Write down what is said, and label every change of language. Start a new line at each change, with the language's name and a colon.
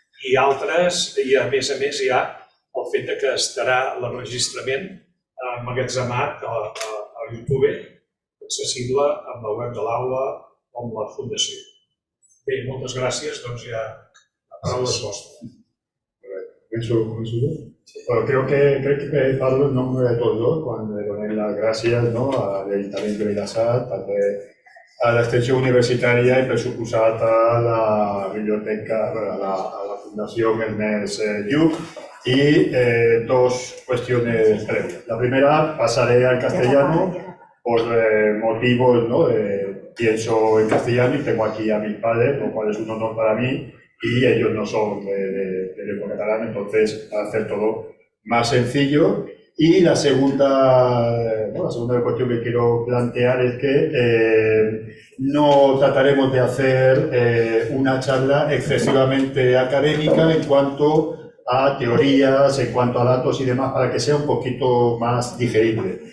Catalan: I altres, i a més, hi ha el fet que estarà l'enregistrament emmagatzemat a YouTube, accessible amb la web de l'aula o amb la fundació. Bé, moltes gràcies, doncs ja la paraula és vostra.
Spanish: Bueno, creo que parlo en nombre de todos cuando le doy las gracias al Ayuntamiento de Vilassar,
Catalan: també l'extensió universitària i per suposat a la biblioteca, a la Fundació Ernest Lluch
Spanish: y dos cuestiones previas. La primera, pasaré al castellano por motivos, ¿no? Pienso en castellano y tengo aquí a mis padres, lo cual es un honor para mí, y ellos no son de lengua catalana, entonces va a hacer todo más sencillo. Y la segunda cuestión que quiero plantear es que no trataremos de hacer una charla excesivamente académica en cuanto a teorías, en cuanto a datos y demás, para que sea un poquito más digerible.